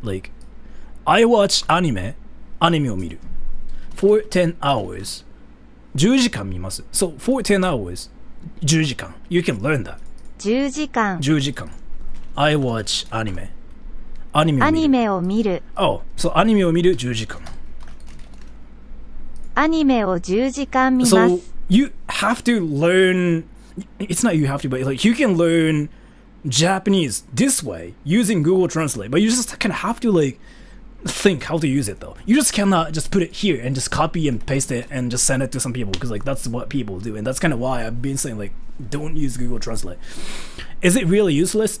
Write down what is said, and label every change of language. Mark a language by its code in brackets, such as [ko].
[en] Like I watch anime [ja] アニメを見る [en] for 10 hours [ja] 10時間見ます. [en] So for 10 hours 10時間. You can learn that. [ja] 10時間 10時間 [en] I watch anime [ja] アニメを見る [en] Oh, so [ja] アニメを見る10時間アニメを10時間見ます [en] So you have to learn, it's not you have to, but like you can learn Japanese this way using Google Translate, but you just kind of have to like think how to use it though. You just cannot just put it here and just copy and paste it and just send it to some people, because like that's what people do, and that's kind of why I've been saying like don't use Google Translate. Is it really useless?